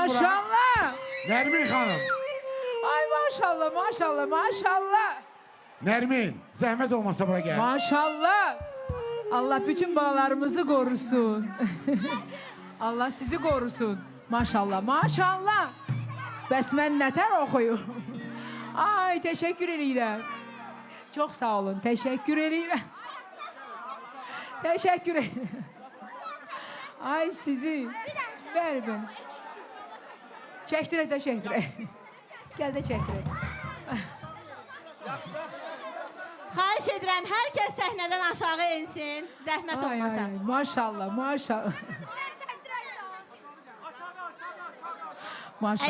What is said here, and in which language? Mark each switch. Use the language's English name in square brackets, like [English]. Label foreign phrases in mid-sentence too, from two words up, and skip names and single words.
[Azerbaijani] maşallah. Nermin Hanım. Ay maşallah maşallah maşallah. [Turkish] Nermin, zahmet olmasa buraya gel. [Azerbaijani] Maşallah. [Turkish] Allah bütün balalarımızı korusun. Allah sizi korusun. Maşallah maşallah. [Azerbaijani] Bəs mən nətər oxuyum? Ay teşekkür edirəm. [Turkish] Çok sağ olun. [Azerbaijani] Teşekkür edirəm. [Turkish] Teşekkür ederim. Ay sizi. Ver ben. [Azerbaijani] Çəkdirək də çəkdirək. Gəl də çəkdirək. Xahiş edirəm, hər kəs səhnədən aşağı insin. Zəhmət Ay, olmasa. ay, maşallah maşallah. Maşallah,